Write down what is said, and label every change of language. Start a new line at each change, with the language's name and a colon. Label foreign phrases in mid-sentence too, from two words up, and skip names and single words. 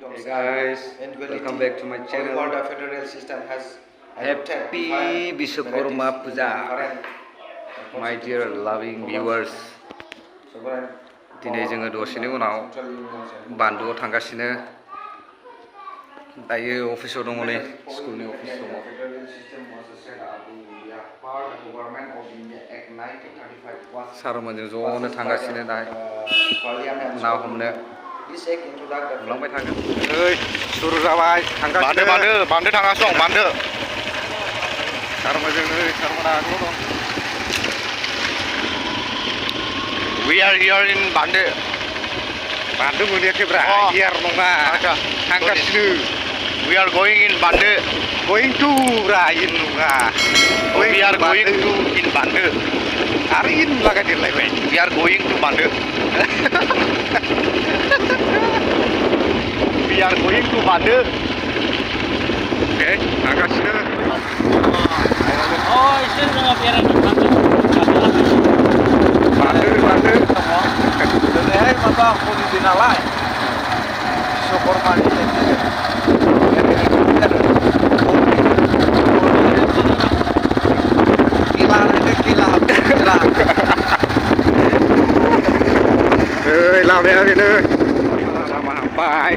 English: guys, welcome back to my channel. The federal system has Happy Vishwakarma Puja, my dear loving viewers.
Bodo: Diनै जोङो दसेनि उनाव बान्दुआव थांगासिनो दायो अफिसाव दङ नै स्कुलनि अफिस दङ सारमोनजों ज'नो थांगासिनो दा ना हमनो लांबाय थागोन ओइ सुरु जाबाय थांगासिनो बान्दो थांगासिनो दं बान्दो सारमोनजों नै सारमोना आगोलाव दं
English: We are here in Bande.
Bodo: Bande मोनैयाखैब्रा here नङा थांगासिनो
English: We are going in Bande. Going to ब्रा in नङा We are going to in Bande.
Bodo: आरो in लागायदेरलायबाय
English: We are going to Bande. We are going to Bande.
Bodo: Okay, थांगासिनो एसे जोङो बेरायनो थांदों बान्दो दिनैहाय माबा हलिडे नालाय बिश्वकर्मानि ओइ लामाया बेनो लामा हाबबाय